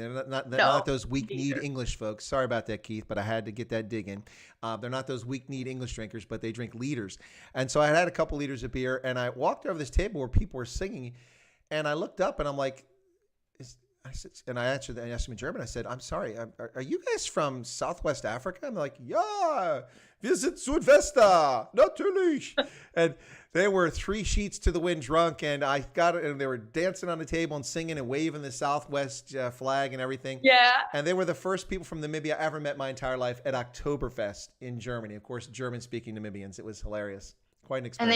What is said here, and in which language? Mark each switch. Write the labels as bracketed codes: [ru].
[en] They're not those weak-kneed English folks. Sorry about that, Keith, but I had to get that dig in. They're not those weak-kneed English drinkers, but they drink liters. And so I had a couple liters of beer, and I walked over this table where people were singing, and I looked up, and I'm like, I said, and I asked them in German. I said, "I'm sorry, are you guys from Southwest Africa?" I'm like, [de] "Yeah, wir sind Südwester, natürlich." [en] And they were 3 sheets to the wind drunk, and I got it, and they were dancing on the table and singing and waving the Southwest flag and everything. Yeah. And they were the first people from Namibia I ever met my entire life at Oktoberfest in Germany. Of course, German-speaking Namibians. It was hilarious. Quite an experience.